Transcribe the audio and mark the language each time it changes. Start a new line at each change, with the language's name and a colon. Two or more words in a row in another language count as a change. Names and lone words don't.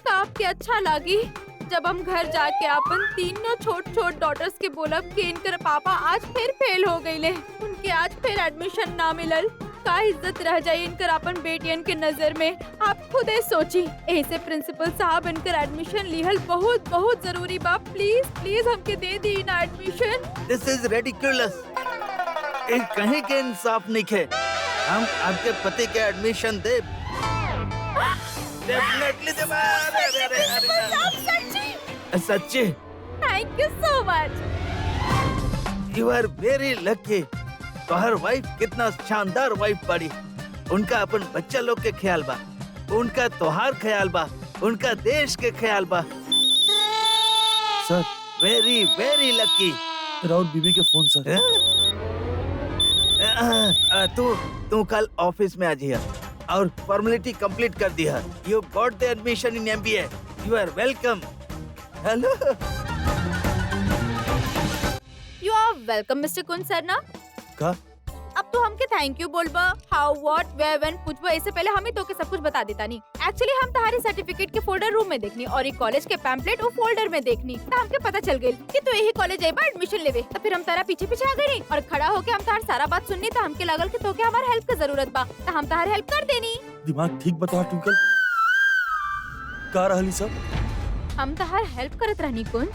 Bhojpuri: तो आपके अच्छा लागी जब हम घर जाके अपन तीनों छोट छोट डॉटर्स के बोलब कि इनकर पापा आज फिर फेल हो गईले, उनके आज फिर एडमिशन ना मिलल, का इज्जत रह जाये इनकर अपन बेटियन के नजर में, आप खुदे सोची। ऐसे प्रिंसिपल साहब इनकर एडमिशन लिहल बहुत बहुत जरूरी बा,
English: please please
Bhojpuri: हमके दे दी ना एडमिशन।
English: This is ridiculous.
Bhojpuri: कहीं के इंसाफ नहीं है। हम आपके पति के एडमिशन दे, डेफिनेटली दे। सच्ची
English: Thank you so much. You are very lucky.
Bhojpuri: तोहर वाइफ कितना शानदार वाइफ पड़ी। उनका अपन बच्चा लोग के ख्याल बा, उनका तोहार ख्याल बा, उनका देश के ख्याल बा। सर
English: Very very lucky.
Bhojpuri: राहुल बीबी के फोन सर। तू कल ऑफिस में आ जिया और
English: formality complete
Bhojpuri: कर दिया।
English: You got the admission in MBA. You are welcome. हेलो। You are welcome Mister Kunj sir na.
Bhojpuri: का अब तो हमके
English: thank you
Bhojpuri: बोलबा,
English: how what where when
Bhojpuri: पूछबा, इससे पहले हम ही तो के सब कुछ बता देता नहीं। एक्चुअली हम तुम्हारे सर्टिफिकेट के
English: folder room
Bhojpuri: में देखनी और एक कॉलेज के पैम्पलेट वो फोल्डर में देखनी, तो हमके पता चल गई कि तू यही कॉलेज आइबा एडमिशन लेवे। तो फिर हम तारा पीछे पीछे आ गई और खड़ा होके हम तार सारा बात सुननी, तो हमके लगल कि तोके हमार हेल्प की जरूरत बा, तो हम तार हेल्प कर देनी। दिमाग ठीक बता ट्विंकल। का रहली सब हम तार हेल्प करत रहनी कुंज।